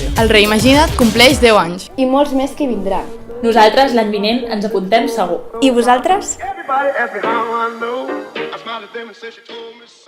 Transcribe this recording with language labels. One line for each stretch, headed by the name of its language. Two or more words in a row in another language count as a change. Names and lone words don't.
Catalan: El Reimagina't compleix 10 anys. I molts més que vindran. Nosaltres l'any vinent ens apuntem segur. I vosaltres?
English: Everybody asked me how I know. I smiled at them and said she told me